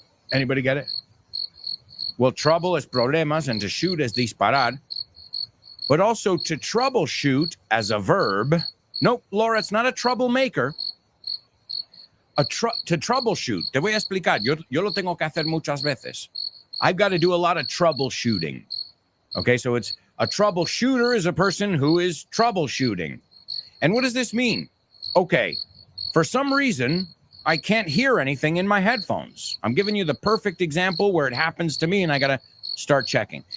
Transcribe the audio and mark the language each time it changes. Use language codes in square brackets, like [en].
[en] Anybody get it? Well, trouble is problemas, and to shoot is disparar. But also to troubleshoot as a verb. Nope, Laura, it's not a troublemaker. [es] To troubleshoot. Te voy a explicar. Yo lo tengo que hacer muchas veces. [en] I've got to do a lot of troubleshooting. Okay, so it's a troubleshooter is a person who is troubleshooting. And what does this mean? Okay, for some reason, I can't hear anything in my headphones. I'm giving you the perfect example where it happens to me and I got to start checking.